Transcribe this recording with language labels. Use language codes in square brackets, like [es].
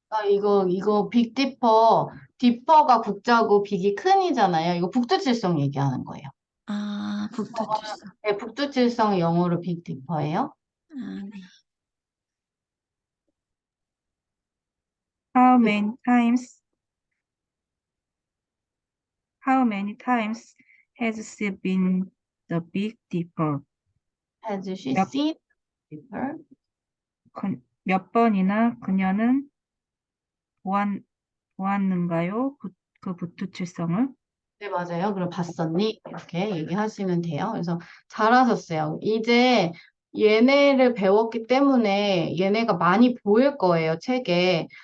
[ko] 이거 빅디퍼, 디퍼가 국자고 빅이 큰이잖아요. 이거 북두칠성 얘기하는 거예요. 북두칠성. 네, 북두칠성 영어로 빅디퍼예요. 네. [en] How many times has she been the Big Dipper? Has she [ko] 몇- [en] seen Dipper? [ko] 몇 번이나 그녀는 보았는가요? 그 북두칠성을? 네, 맞아요. 그럼 봤었니? 이렇게 얘기하시면 돼요. 그래서 잘하셨어요. 이제 얘네를 배웠기 때문에 얘네가 많이 보일 거예요, 책에.